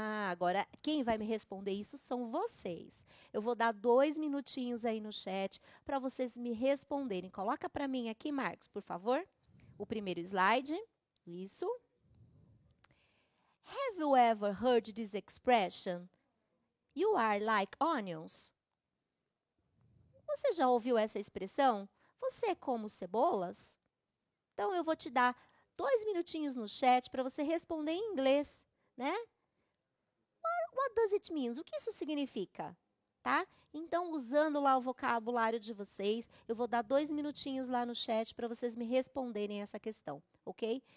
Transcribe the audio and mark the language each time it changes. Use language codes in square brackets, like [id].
[pt] Agora quem vai me responder isso são vocês. Eu vou dar 2 minutinhos aí no chat para vocês me responderem. Coloca para mim aqui, Marcos, por favor. O primeiro slide. Isso. [en] Have you ever heard this expression? You are like onions. [pt] Você já ouviu essa expressão? Você é como cebolas? Então, eu vou te dar 2 minutinhos no chat para você responder em inglês, né? [en] What does it mean? [pt] O que isso significa? Tá? Então, usando lá o vocabulário de vocês, eu vou dar 2 minutinhos lá no chat para vocês me responderem essa questão, ok?